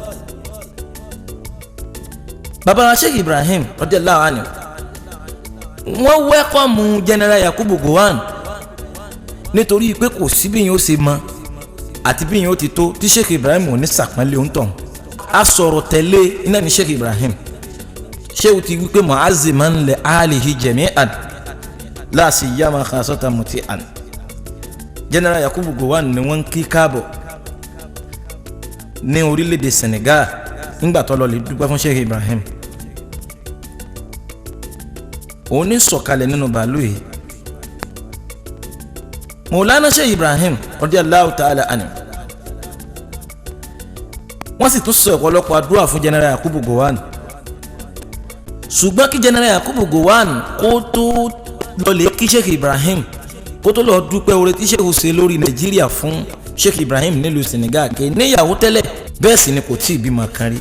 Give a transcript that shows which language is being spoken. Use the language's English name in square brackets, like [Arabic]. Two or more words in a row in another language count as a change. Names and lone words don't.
[Yoruba] bàbá Sheikh Ibrahim [Arabic] رضي الله عنه [Yoruba] wọ́n wẹ́kọ̀mù General Yakubu Gowon nítorí pé kò sí bí yín ó ṣe mọ àti bí yín ó ti tó tí Sheikh Ibrahim ò ní sàpọ́nlé ń tàn. a sọ̀rọ̀ tẹ̀lé iná ní Sheikh Ibrahim. ṣé o ti wí pé [Arabic] معظما لآله جميعا لا سيما خاصة مطيعا. [Yoruba] General Yakubu Gowon ni wọ́n kí káàbọ̀ ní orílẹ̀-èdè Senegal nígbà tó lọ lè dúpẹ́ fún Sheikh Ibrahim. òun ní sọ̀kalẹ̀ nínú bàálù yìí. Maulana Sheikh Ibrahim [Arabic] رضي الله تعالى عنه [Yoruba] wọ́n sì tún sọ ọ̀pọ̀lọpọ̀ àdúrà fún General Yakubu Gowon. ṣùgbọ́n kí General Yakubu Gowon kó tó lọ lè kí Sheikh Ibrahim, kó tó lọ dúpẹ́ oore tí Sheikh ṣe lórí Nàìjíríà fún Sheikh Ibrahim nílùú Senegal, kì í níyàwó tẹ́lẹ̀, bẹ́ẹ̀ sì ni kò tí ì bímọ kan rí.